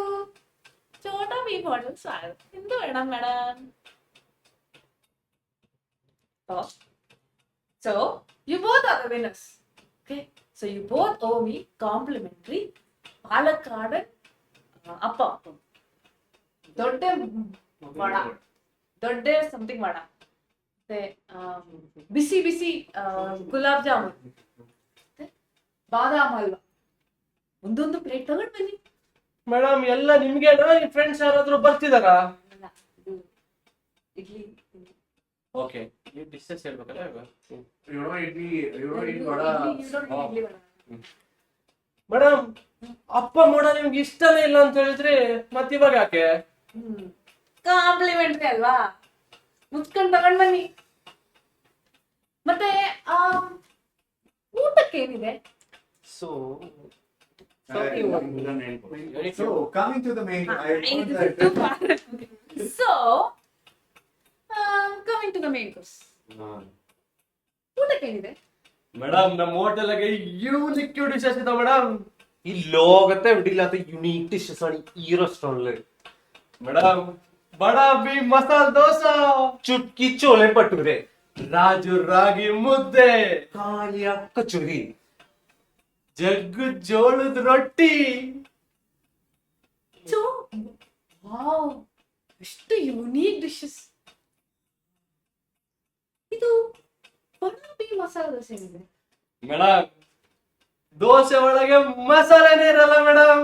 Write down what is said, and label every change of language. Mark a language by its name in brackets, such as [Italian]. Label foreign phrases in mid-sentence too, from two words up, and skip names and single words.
[Kannada] Chota Beef Hotel ಸ್ವಾಗತ. ಎಂದು ಮೇಡಮ್. [English] So, you both are the winners. Okay? So you both owe me complimentary ಪಾಲಕ್ಕಾಡು ಅಪ್ಪ. [Kannada] ದೊಡ್ಡ ವಡ, ದೊಡ್ಡ ಸಮಥಿಂಗ್ ವಡ, ಮತ್ತೆ ಬಿಸಿ ಬಿಸಿ ಗುಲಾಬ್ ಜಾಮೂನ್, ಬಾದಾಮ್ ಹಲ್ವಾ, ಒಂದೊಂದು ಪ್ಲೇಟ್ ತಗೊಂಡ್ ಬನ್ನಿ. ಮೇಡಮ್ ಎಲ್ಲ ನಿಮ್ಗೇನಾ? ನಿಮ್ ಫ್ರೆಂಡ್ಸ್ ಯಾರಾದ್ರೂ ಬರ್ತಿದಾರಾ? ಇಡ್ಲಿ. ಓಕೆ, ನೀವು ಡಿಶಸ್ ಹೇಳ್ಬೇಕಲ್ಲ ಇವಾಗ. [English] You know, idli vada. [Kannada] ಇಡ್ಲಿ ವಡ. ಮೇಡಮ್ ಅಪ್ಪ ಮೋಡ ನಿಮ್ಗೆ ಇಷ್ಟನೇ ಇಲ್ಲ ಅಂತ ಹೇಳಿದ್ರೆ ಮತ್ತೆ ಇವಾಗ ಯಾಕೆ? ಕಾಂಪ್ಲಿಮೆಂಟ್ರಿ ಅಲ್ವಾ, ಮುಚ್ಕೊಂಡ್ ತಗೊಂಡ್ ಬನ್ನಿ. ಮತ್ತೆ ಊಟಕ್ಕೆ ಏನಿದೆ? [English] So, So, coming to the main, So, coming to the main course. [Kannada] ಊಟಕ್ಕೆ ಏನಿದೆ? ಮೇಡಮ್ ನಮ್ಮ ಹೋಟೆಲ್ಗೆ [English] unique dishes [Kannada] ಇದೆ ಮೇಡಮ್. [Malayalam] ഈ ലോകത്തെ എവിടെ ഇല്ലാത്ത [English] unique dishes [Malayalam] ആണ് ഈ റെസ്റ്റോറന്റില്. [Kannada] ಮೇಡಮ್ ಬಡಾ ಬಿ ಮಸಾಲ ದೋಸಾ, [Malayalam] ചുട്കി ചോലെ ഭട്ടൂരെ, [Kannada] ರಾಜು ರಾಗಿ ಮುದ್ದೆ, [Malayalam] കാലിയ കച്ചോരി, [Kannada] ಜಗ್ಗು ಜೋಳದ ರೊಟ್ಟಿ. ವಾವ್, ಎಷ್ಟು [English] unique dishes. [Kannada] ಇದು ಪರಾಬಿ ಮಸಾಲ ದೋಸೆ ಏನಿದೆ? ಮೇಡಮ್ ದೋಸೆ ಒಳಗೆ ಮಸಾಲೆನೇ ಇರಲ್ಲ ಮೇಡಮ್,